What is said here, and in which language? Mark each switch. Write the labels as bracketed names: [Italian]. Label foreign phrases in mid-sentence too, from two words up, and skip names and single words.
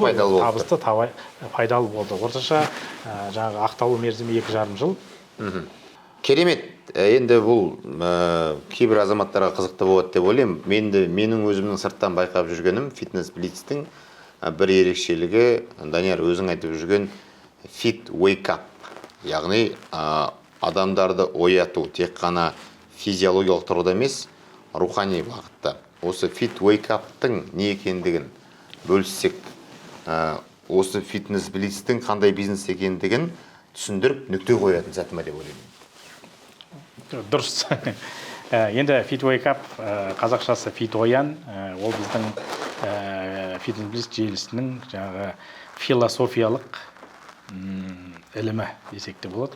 [Kazakh] пайдалы болды. Орташа ақталу мерзімі 2,5 жыл. Керемет. Енді бұл кейбір азаматтарға қызықты болады деп ойлаймын. Менің өзімнің сырттан байқап жүргенім фитнес блицтің бір ерекшелігі, Данияр өзің айтып жүрген [English] fit wake up. [Kazakh] Яғни адамдарды ояту тек қана физиологиялық тұрғыда емес, рухани бағытта. Осы [English] fit wake up- [Kazakh] тың не екендігін бөліссек, осы фитнес блицтің қандай бизнес екендігін түсіндіріп нүкте қоятын сәті ме деп ойлаймын. Дұрыс. Енді [English] Fit Wake Up [Kazakh] қазақшасы Fit Оян, ол біздің фитнес желісінің философиялық ілімі десек те болады.